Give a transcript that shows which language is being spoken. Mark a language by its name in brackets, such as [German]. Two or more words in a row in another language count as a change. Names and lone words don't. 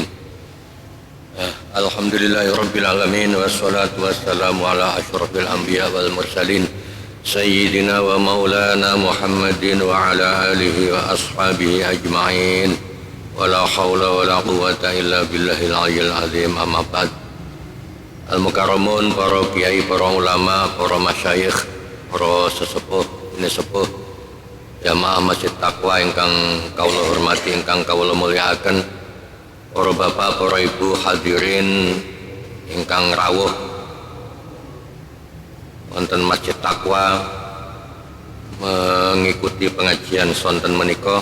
[Arabic] الحمد لله رب العالمين والصلاة والسلام على أشرف الأنبياء والمرسلين سيدنا ومولانا محمد وعلى آله وأصحابه أجمعين. ولا حول ولا قوة إلا بالله العلي العظيم. أما بعد. [Javanese] Al-mukarramun, para kiai, para ulama, para masyayikh, para sesepuh, ini sepuh jamaah Masjid Taqwa ingkang kawula hormati, ingkang kawula mulyakaken, para bapak, para ibu hadirin ingkang rawuh wonten Masjid Taqwa [Indonesian] mengikuti pengajian [Javanese] sonten menika.